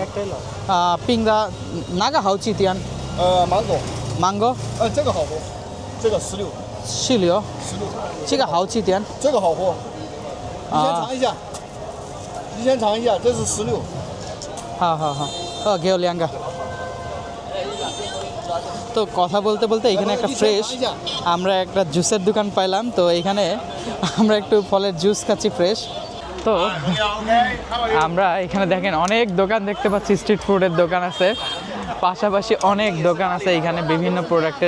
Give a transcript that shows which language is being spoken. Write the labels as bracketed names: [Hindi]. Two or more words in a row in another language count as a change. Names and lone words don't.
[Chinese] 冰的哪个好几点？芒果。芒果。这个好喝，这个16。 16。这个好几点？这个好喝，你先尝一下。你先尝一下，这是16。好好好，给我 2个。 [Bangla] তো কথা বলতে বলতে এখানে একটা ফ্রেশ আমরা একটা জুসের দোকান পাইলাম। তো এখানে আমরা একটু ফলের জুস খাচ্ছি ফ্রেশ। তো আমরা এখানে দেখেন অনেক দোকান দেখতে পাচ্ছি, স্ট্রিট ফুডের দোকান আছে, পাশাপাশি অনেক দোকান আছে এখানে বিভিন্ন প্রোডাক্টের।